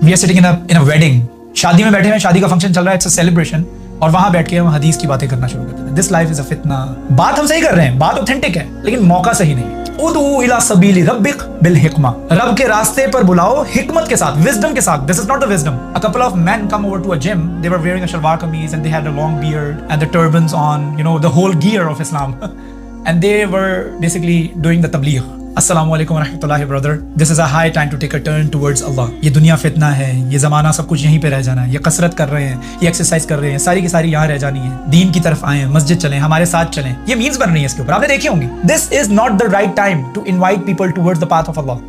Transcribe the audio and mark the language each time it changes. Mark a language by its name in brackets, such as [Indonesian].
[English] we are sitting in a wedding, [Urdu] شادی میں بیٹھے ہیں, شادی کا فنکشن چل رہا ہے, [English] it's a celebration, [Urdu] اور وہاں بیٹھ کے ہم حدیث کی باتیں کرنا شروع کرتے ہیں. [English] This life is a فتنہ. [Urdu] بات ہم صحیح کر رہے ہیں, بات اوتھینٹک ہے, لیکن موقع صحیح نہیں ہے. [Arabic] ادعو الی سبیل ربک بالحکمہ, [Urdu] رب کے راستے پر بلاؤ حکمت کے ساتھ, وزڈم کے ساتھ. [English] This is not the wisdom. A couple of men come over to a gym. They were wearing a shalwar kameez and they had a long beard and the turbans on, you know, the whole gear of Islam. And they were basically doing the tabligh. السلام علیکم ورحمۃ اللہ برادر. This is a high time to take a turn towards Allah. [Urdu] یہ دنیا فتنہ ہے, یہ زمانہ سب کچھ یہیں پہ رہ جانا ہے. یہ کثرت کر رہے ہیں, یہ ایکسرسائز کر رہے ہیں, ساری کی ساری یہاں رہ جانی ہے. دین کی طرف آئیں, مسجد چلیں, ہمارے ساتھ چلیں. یہ مینس بن رہی ہیں اس کے اوپر, آپ نے دیکھی ہوں گی. [English] This is not the right time to invite people towards the path of Allah.